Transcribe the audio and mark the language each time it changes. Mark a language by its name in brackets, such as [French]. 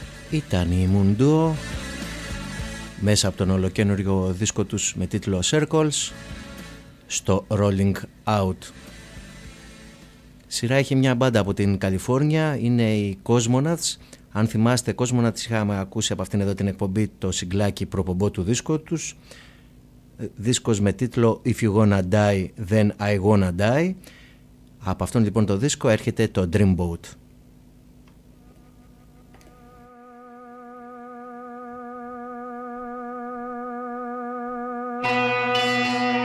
[Greek] ήταν η Mundo μέσα από τον ολοκένουργο δίσκο τους με τίτλο Circles στο Rolling Out. Σειρά έχει μια μπάντα από την Καλιφόρνια, είναι οι Cosmonauts. Αν θυμάστε, Cosmonauts είχαμε ακούσει από αυτήν εδώ την εκπομπή το συγκλάκι προπομπό του δίσκου τους. Δίσκος με τίτλο If You Gonna Die, Then I Gonna Die. Από αυτόν λοιπόν το δίσκο έρχεται το Dreamboat. [English] We'll be right back.